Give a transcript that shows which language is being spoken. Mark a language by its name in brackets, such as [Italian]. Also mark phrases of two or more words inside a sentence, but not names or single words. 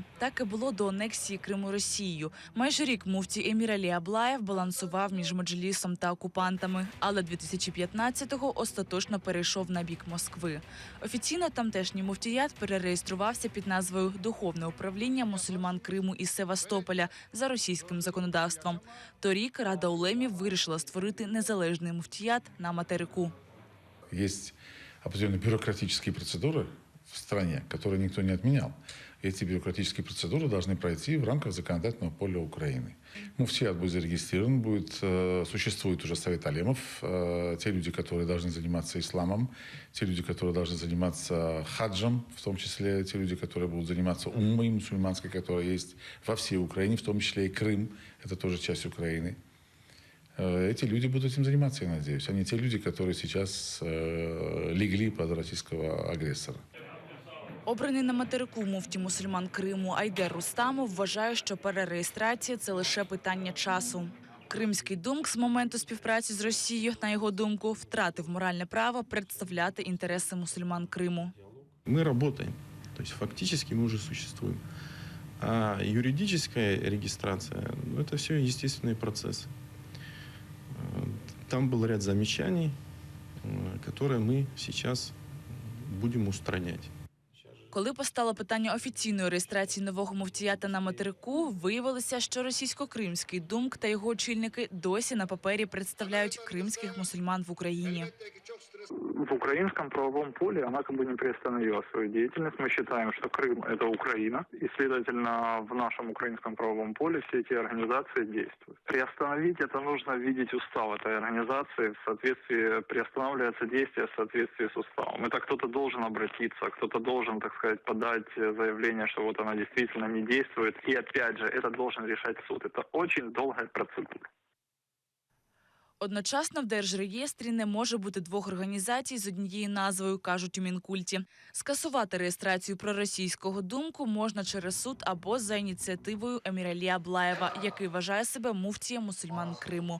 [Ukrainian] Так і було до анексії Криму Росією. Майже рік муфтій Емір Алі Аблаєв балансував між Меджлісом та окупантами, але 2015-го остаточно перейшов на бік Москви. Офіційно тамтешній муфтіят перереєструвався під назвою «Духовне управління мусульман Криму із Севастополя» за російським законодавством. Торік Рада улемів вирішила створити незалежний муфтіят на материку. [Russian] Есть определенные бюрократические процедуры в стране, которые никто не отменял. Эти бюрократические процедуры должны пройти в рамках законодательного поля Украины. Муфтият будет зарегистрирован, существует уже совет алемов, те люди, которые должны заниматься исламом, те люди, которые должны заниматься хаджем, в том числе те люди, которые будут заниматься уммой мусульманской, которая есть во всей Украине, в том числе и Крым, это тоже часть Украины. Эти люди будут этим заниматься, я надеюсь, а не те люди, которые сейчас легли под российского агрессора. [Ukrainian] Обраний на материку муфті мусульман Криму Айдер Рустамов вважає, що перереєстрація – це лише питання часу. Кримський думк з моменту співпраці з Росією, на його думку, втратив моральне право представляти інтереси мусульман Криму. [Russian] Мы работаем, то есть фактически мы уже существуем. А юридическая регистрация – это все естественный процесс. Там был ряд замечаний, которые мы сейчас будем устранять. [Ukrainian] Коли постало питання офіційної реєстрації нового муфтіята на материку, виявилося, що російсько-кримський думк та його очільники досі на папері представляють кримських мусульман в Україні. [Russian] В украинском правовом поле она как бы не приостановила свою деятельность. Мы считаем, что Крым – это Украина, и, следовательно, в нашем украинском правовом поле все эти организации действуют. Приостановить это нужно видеть устав этой организации, в соответствии, приостанавливается действие в соответствии с уставом. Это кто-то должен обратиться, кто-то должен, так сказать, подать заявление, что вот она действительно не действует. И опять же, это должен решать суд. Это очень долгая процедура. [Ukrainian] Одночасно в Держреєстрі не може бути двох організацій з однією назвою, кажуть у Мінкульті. Скасувати реєстрацію проросійського думку можна через суд або за ініціативою Еміра Алі Аблаєва, який вважає себе муфтієм мусульман Криму.